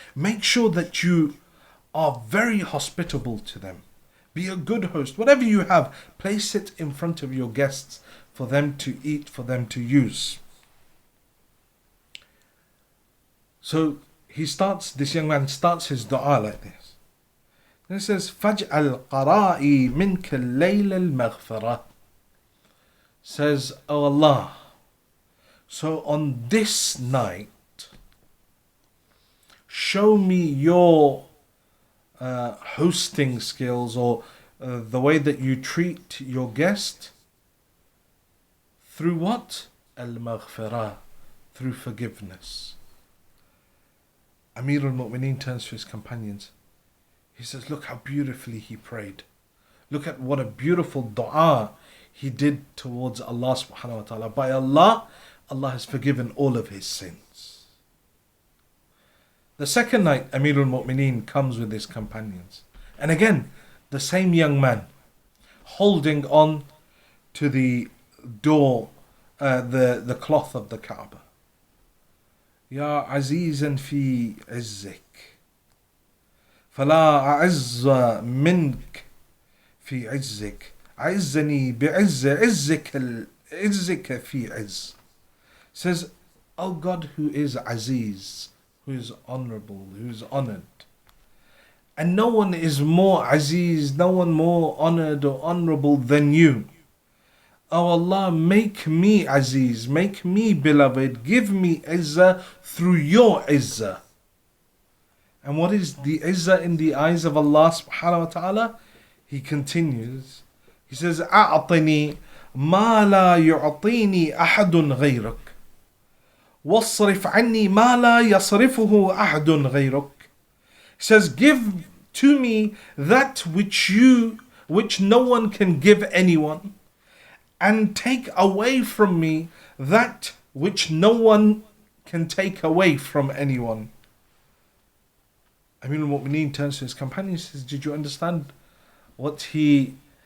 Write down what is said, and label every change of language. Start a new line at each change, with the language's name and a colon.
English: Make sure that you are very hospitable to them. Be a good host. Whatever you have, place it in front of your guests for them to eat, for them to use. So this young man starts his dua like this. And it says,
Arabic: فَجْعَلْ قَرَائِي مِنْكَ اللَّيْلَ الْمَغْفِرَةِ.
English: Says, O Allah, so on this night, show me your hosting skills, or the way that you treat your guest. Through what? Al-Maghfirah, through forgiveness. Amir al-Mu'mineen turns to his companions. He says, look how beautifully he prayed. Look at what a beautiful dua he did towards Allah subhanahu wa ta'ala. By Allah, Allah has forgiven all of his sins. The second night, Amirul Mu'mineen comes with his companions. And again, the same young man holding on to the door, the cloth of the Kaaba.
Arabic: Ya Azizan fi Izzik. فلا أعز منك في عزك عزني بعز عزك في عز.
English: Says, O God who is Aziz, who is honorable, who is honored, and no one is more Aziz, no one more honored or honorable than you. O Allah, make me Aziz, make me beloved, give me Izzah through your Izzah. And what is the Izzah in the eyes of Allah subhanahu wa ta'ala? He continues, he says,
Arabic: أعطني ما لا يعطيني أحد غيرك واصرف عني ما لا يصرفه أحد غيرك.
English: He says, give to me that which no one can give anyone, and take away from me that which no one can take away from anyone. Amir al-Mu'mineen turns to his companions and says, did you understand what he